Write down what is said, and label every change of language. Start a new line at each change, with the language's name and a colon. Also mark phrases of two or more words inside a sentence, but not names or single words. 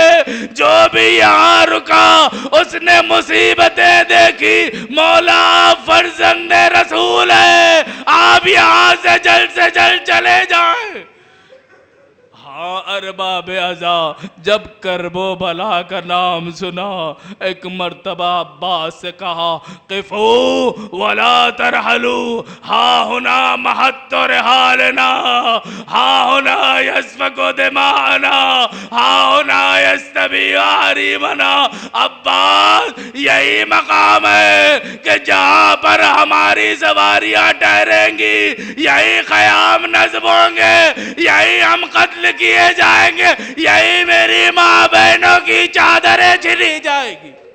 Urdu: جو بھی یہاں رکا اس نے مصیبتیں دیکھی، مولا آپ فرزند رسول ہیں، آپ یہاں سے جلد چلے جائیں۔ ہاں ارباب عزا جب کرب و بلا کا نام سنا، ایک مرتبہ عباس سے کہا
Arabic: قفو ولا ترحلوا، ہا ہنا محط رحالنا، ہا ہنا یسفک دماءنا، ہا ہنا یستبی حریمنا۔
Urdu: عباس یہی مقام ہے کہ جہاں پر ہماری سواریاں ٹھہریں گی، یہی قیام نصب ہوں گے، یہی ہم قتل کیے جائیں گے، یہی میری ماں بہنوں کی چادریں چھلی جائے گی۔